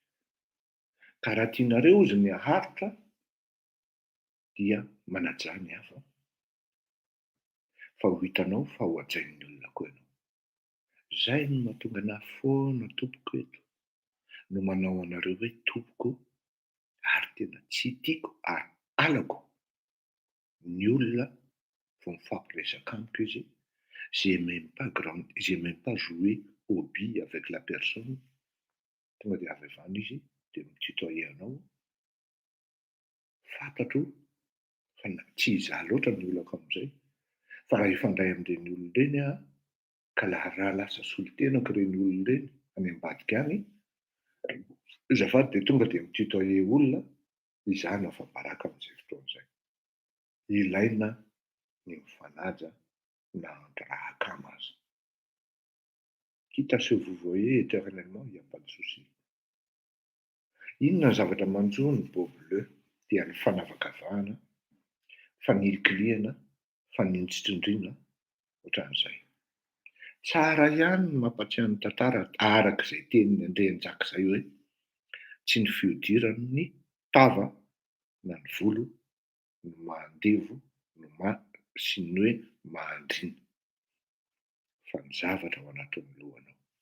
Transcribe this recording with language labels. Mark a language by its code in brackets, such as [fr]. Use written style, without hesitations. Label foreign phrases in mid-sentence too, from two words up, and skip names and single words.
[mg] Ka raha tianareo ozy ny haharitra dia manaja ny hafa fa ho hitanao fa ho hajain'ny olona koa ianao. Zay no mahatonga anahy foana tompoko eto no manao anareo hoe tompoko ary tena tsy tiako ary alako ny olona vao mifampiresaka amiko izy. [fr] J'ai même pas joué au billes avec la personne. [mg] Tonga dia avy avany izy dia mitutoyer anao. Fantatro fa tsy izaho loatra ny olako amin'izay. Fa raha ifandray amin'ireny olona ireny aho ka raha lasa solon-tenako ireny olona ireny any ambadika any, azafady dia tonga dia mitutoyer olona, izaho no afa-baraka amin'izay fotoana izay. Ilaina ny mifanaja na raha kamo aza. [fr] Quitte à se vouvoyer éternellement, il n'y a pas de souci. [mg] Inona ny zavatra manjo ny bobo bleu dia ny fanavakavahana, fanilikiliana, fanintsitrindrina, ohatran'izay. Tsara ihany ny mampatsiahy ny tantara arak'izay tenin'ny Andrianjaka izay hoe tsy ny fihodirana ny tava na ny volo no mahandevo sy ny hoe mahandrina fa ny zavatra ao anatin'ny lohanao.